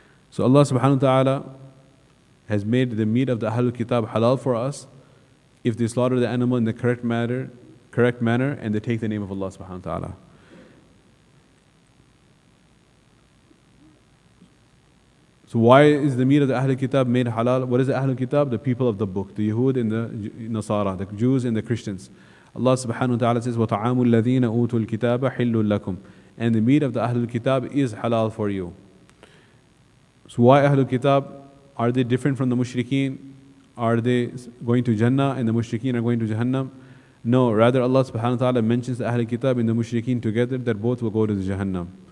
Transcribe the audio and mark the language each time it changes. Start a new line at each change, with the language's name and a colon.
English: So Allah subhanahu wa ta'ala has made the meat of the Ahlul Kitab halal for us if they slaughter the animal in the correct manner, and they take the name of Allah subhanahu wa ta'ala. So why is the meat of the Ahlul Kitab made halal? What is the Ahlul Kitab? The people of the book, the Yahud and the Nasara, the Jews and the Christians. Allah subhanahu wa ta'ala says,
Arabic: وَطَعَامُ الَّذِينَ أُوتُوا الْكِتَابَ حِلٌّ لَكُمْ.
English: And the meat of the Ahlul Kitab is halal for you. So why Ahlul Kitab? Are they different from the Mushrikeen? Are they going to Jannah and the Mushrikeen are going to Jahannam? No, rather Allah subhanahu wa ta'ala mentions the Ahlul Kitab and the Mushrikeen together, that both will go to the Jahannam.